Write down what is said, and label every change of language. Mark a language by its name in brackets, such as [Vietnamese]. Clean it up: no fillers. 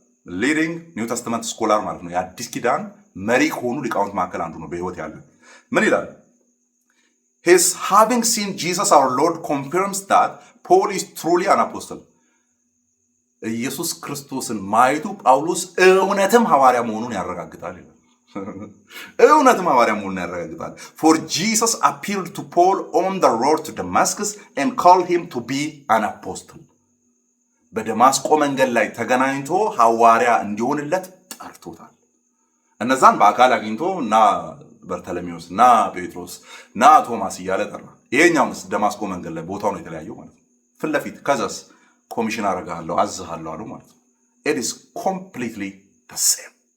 [English] ሊዲንግ ኒው ተስተመንት ስኮላር [Amharic] ማለት ነው። የአዲስ ኪዳን መሪ ከሆኑ ሊቃውንት መካከል አንዱ ነው በህይወት ያለ። ምን ይላል? [English] His having seen Jesus our Lord confirms that Paul is truly an apostle. [Amharic] ኢየሱስ ክርስቶስን ማየቱ ጳውሎስ እውነትም ሐዋርያ መሆኑን ያረጋግጣል ይላል። እውነትም ሐዋርያ መሆኑን ያረጋግጣል። [English] For Jesus appeared to Paul on the road to Damascus and called him to be an apostle. [Amharic] በደማስቆ መንገድ ላይ ተገናኝቶ ሐዋርያ እንዲሆንለት ጠርቶታል። እነዛን በአካል አግኝቶ እና በርተለሜዎስ እና ጴጥሮስ እና ቶማስ እያለ ጠራ። ይሄኛውንስ ደማስቆ መንገድ ላይ ቦታው ነው የተለያየው ማለት ነው። ፊት ለፊት ከዛስ ኮሚሽን አደርግሃለሁ አዝሃለሁ አሉ ማለት ነው። [English] ኢት ኢዝ ኮምፕሊትሊ ዘ ሴም።